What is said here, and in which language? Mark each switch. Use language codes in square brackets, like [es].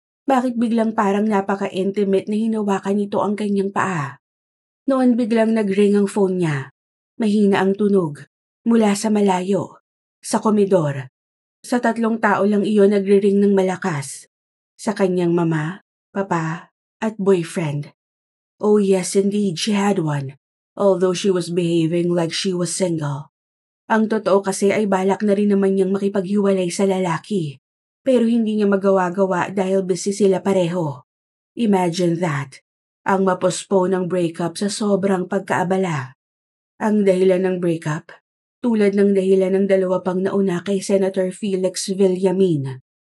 [tl] Bakit biglang parang napaka-intimate na hinawakan nito ang kanyang paa? Noon biglang nag-ring ang phone niya. Mahina ang tunog. Mula sa malayo. Sa komedor. Sa 3 tao lang iyon nagre-ring ng malakas. Sa kanyang mama, papa, at boyfriend. [en] Oh yes, indeed, she had one. Although she was behaving like she was single. [tl] Ang totoo kasi ay balak na rin naman niyang makipaghiwalay sa lalaki. Pero hindi niya magawa-gawa dahil busy sila pareho. [en] Imagine that. [tl] Ang mapospone ng breakup sa sobrang pagkaabala. Ang dahilan ng breakup, tulad ng dahilan ng 2 pang nauna kay Senator Felix Villamin.